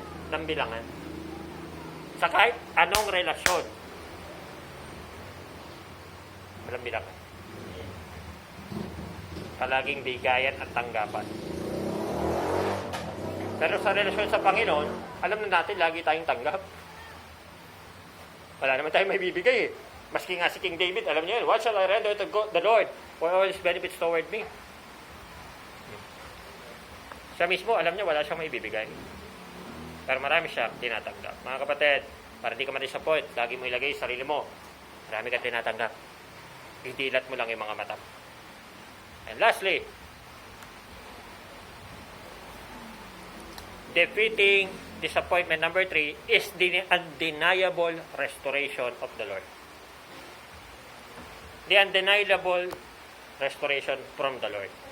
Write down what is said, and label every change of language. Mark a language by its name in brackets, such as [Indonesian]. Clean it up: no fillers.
[Filipino] Walang bilangan. Sa kahit anong relasyon, walang bilangan. Palaging bigayan at tanggapan. Pero sa relasyon sa Panginoon, alam na natin, lagi tayong tanggap. Wala naman tayong may bibigay eh. Maski nga si King David, alam niyo yun, [English] what shall I render to the Lord for all his benefits toward me? [Filipino] Siya mismo, alam niya, wala siyang may bibigay. Pero marami siyang tinatanggap. Mga kapatid, para di ka ma-disappoint, lagi mo ilagay sa sarili mo, marami kang tinatanggap. Idilat mo lang yung mga mata. [English] And lastly, defeating disappointment number 3 is the undeniable restoration of the Lord. The undeniable restoration from the Lord.